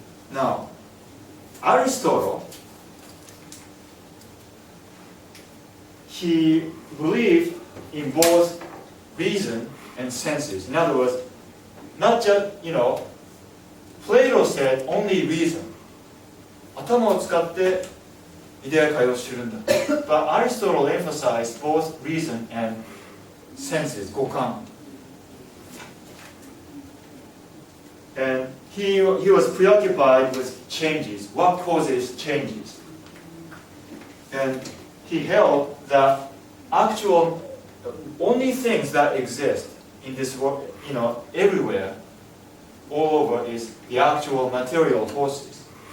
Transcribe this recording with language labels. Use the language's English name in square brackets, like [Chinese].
[English] Now, Aristotle, he believed in both reason and senses. In other words, not just, Plato said only reason. [Japanese] 頭を使ってイデア界を知るんだ。 [English] But Aristotle emphasized both reason and senses, 五感. And he was preoccupied with changes. What causes changes? And he held that actual only things that exist in this world, everywhere, all over, is the actual material forces.